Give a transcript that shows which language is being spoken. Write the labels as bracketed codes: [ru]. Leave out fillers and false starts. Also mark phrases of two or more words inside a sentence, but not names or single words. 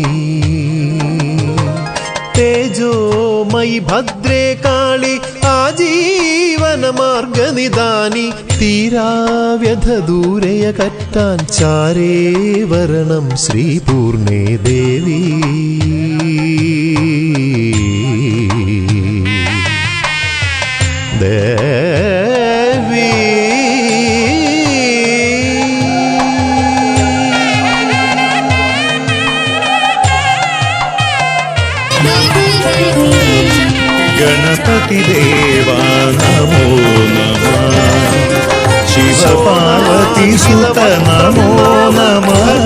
[ml] തേജോമയി ഭദ്രേ കാളി ആജീവന മാർഗനിദാനി തീരാവ്യഥ ദൂരയ കറ്റാൻ ചാരേ വരണം ശ്രീപൂർണേ ദേവി ദേവി [sa] गणपति देवा नमो नमः शिव पार्वती सुत नमो नमः